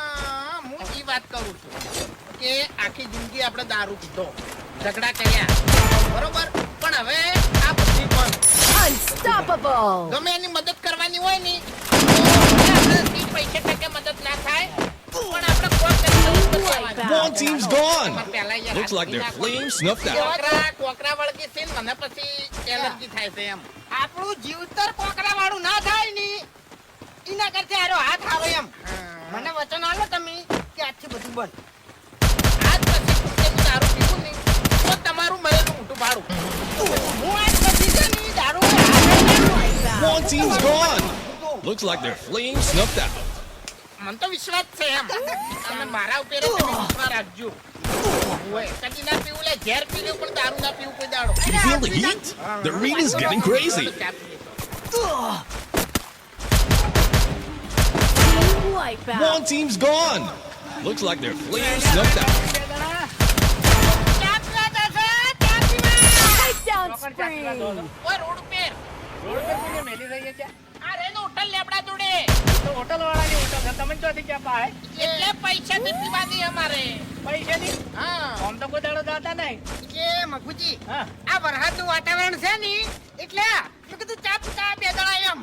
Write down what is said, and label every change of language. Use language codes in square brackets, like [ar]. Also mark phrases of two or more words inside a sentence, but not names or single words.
[gu] હા, હું ઈ વાત કરું છું કે આખી જિંદગી આપણે દારૂ પીધો ઝઘડા કર્યા બરોબર પણ હવે આ બધી બંધ. [en] Unstoppable. [gu] ગમે એની મદદ કરવાની હોય ને તો આપણે પૈસા ટકે મદદ ના થાય પણ આપણે કોમ કરી [en] Wipeout. One team's gone. [gu] પહેલા યાર [en] Looks like their flames snuffed out. [gu] કોકરા વળગી છે ને મને પછી એલર્જી થાય છે એમ. આપણું જીવતર કોકરા વાળું ના થાય ને એના કરતા આરો હાથ આવે એમ. મને વચન આલો તમે કે આજથી બધું બંધ. આજ પછી હું દારૂ પીવું ને તો તમારું મરેલું ઊંટું ભાડું. હું આજ પછી છે ને દારૂ હાથ [en] One team's gone. Looks like their flames snuffed out. [gu] મને તો વિશ્વાસ છે એમ અને મારા ઉપર તમે વિશ્વાસ રાખજો. ઓય કદી ના પીવું લે ઝેર પી લ્યો પણ દારૂ ના પીવું કોઈ દાડો. [en] You feel the heat? The arena's getting crazy. [gu] ચા પી લેતો. [en] Team wipeout. One team's gone. Looks like their flames snuffed out. [gu] ચા પીવા જશે, ચા પીવા. [en] Takedown spree. [gu] ઓય રોડ ઉપર આ રેનો હોટલ લેબડા જોડે એટલે પૈસા થી પીવાની અમારે. હા કે મગુજી આ વરસાદનું વાતાવરણ છે ને એટલે મેં કીધું ચા પીતા બે જણા એમ.